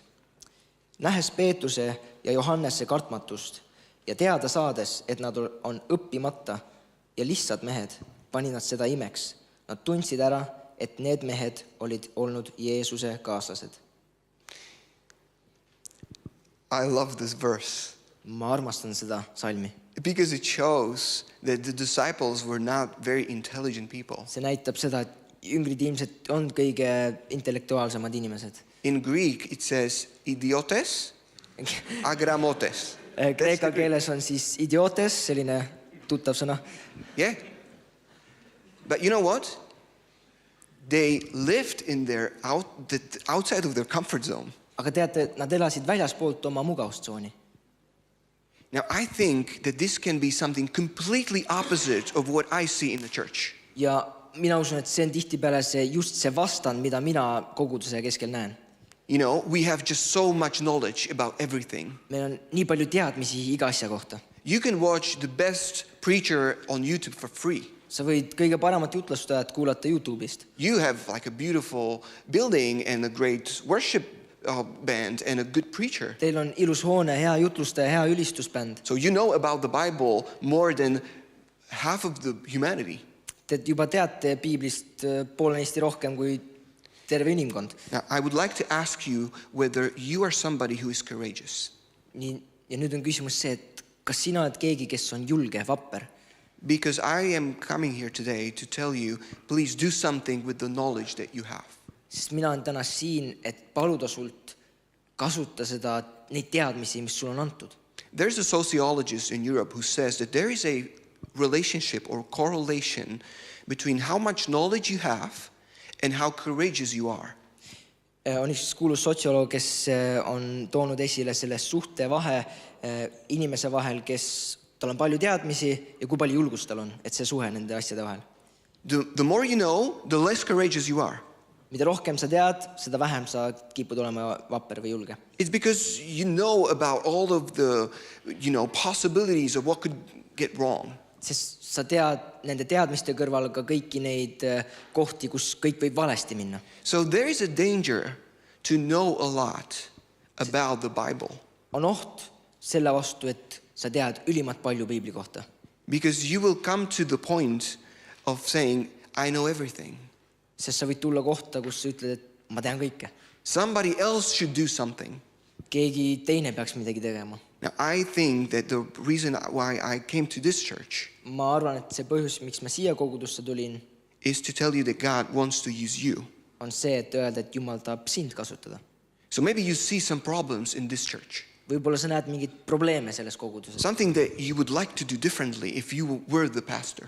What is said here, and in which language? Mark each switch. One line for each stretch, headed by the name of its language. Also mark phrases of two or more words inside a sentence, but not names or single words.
Estonian: Nähes Peetruse ja Johannese kartmatust ja teada saades, et nad on õppimata ja lihtsad mehed, pani nad seda imeks. Nad tundsid ära, et need mehed olid olnud Jeesuse kaaslased.
English: I love this verse
Estonian: Ma armastan seda salmi.
English: because it shows that the disciples were not very intelligent people.
Estonian: See näitab seda, et jüngrid ilmselt on kõige intellektuaalsemad inimesed.
English: In Greek, it says
Greek: ιδιώτες αγράμματοι.
Estonian: Kreeka keeles on siis idiotes, selline tuttav sõna.
English: Yeah. But you know what? They lived in outside of their comfort zone.
Estonian: Aga teate, nad elasid väljaspoolt oma mugavustsooni.
English: Now, I think that this can be something completely opposite of what I see in the church.
Estonian: Ja mina usun, et see on tihtipeale just see vastand, mida mina koguduse keskel näen.
English: You know, we have just so much knowledge about everything.
Estonian: Meil on nii palju teadmisi iga asja kohta.
English: You can watch the best preacher on YouTube for free.
Estonian: Sa võid kõige paremat jutlustajat kuulata YouTube'ist.
English: You have like a beautiful building and a great worship band and a good preacher.
Estonian: Teil on ilus hoone, hea jutlustaja, hea ülistusbänd.
English: So you know about the Bible more than half of the humanity.
Estonian: Te juba teate piiblist poolenisti rohkem kui terve inimkond.
English: Now, I would like to ask you whether you are somebody who is courageous.
Estonian: Nii, ja nüüd on küsimus see, et kas sina oled keegi, kes on julge, vapper?
English: Because I am coming here today to tell you, please do something with the knowledge that you have.
Estonian: Sest mina olen täna siin, et paluda sult kasuta neid teadmisi, mis sul on antud.
English: There's a sociologist in Europe who says that there is a relationship or correlation between how much knowledge you have and how courageous you are.
Estonian: On üks kuulus sotsioloog, kes on toonud esile selle suhte vahe inimese vahel, kes tal on palju teadmisi ja kui palju julgust tal on, et see suhe nende asjade vahel.
English: The more you know, the less courageous you are.
Estonian: Mida rohkem sa tead, seda vähem sa kipud olema vapper või julge.
English: It's because you know about all of the, possibilities of what could get wrong.
Estonian: Sest sa tead nende teadmiste kõrval ka kõiki neid kohti, kus kõik võib valesti minna.
English: So there is a danger to know a lot about the Bible.
Estonian: On oht selle vastu, et sa tead ülimalt palju piibli kohta.
English: Because you will come to the point of saying, I know everything.
Estonian: Sest sa võid tulla kohta, kus sa ütled, et ma tean kõike.
English: Somebody else should do something.
Estonian: Keegi teine peaks midagi tegema.
English: Now, I think that the reason why I came to this church
Estonian: Ma arvan, et see põhjus, miks ma siia kogudusse tulin,
English: is to tell you that God wants to use you.
Estonian: on see, et öelda, et Jumal tahab sind kasutada.
English: So maybe you see some problems in this church.
Estonian: Võib-olla sa näed mingeid probleeme selles koguduses.
English: Something that you would like to do differently if you were the pastor.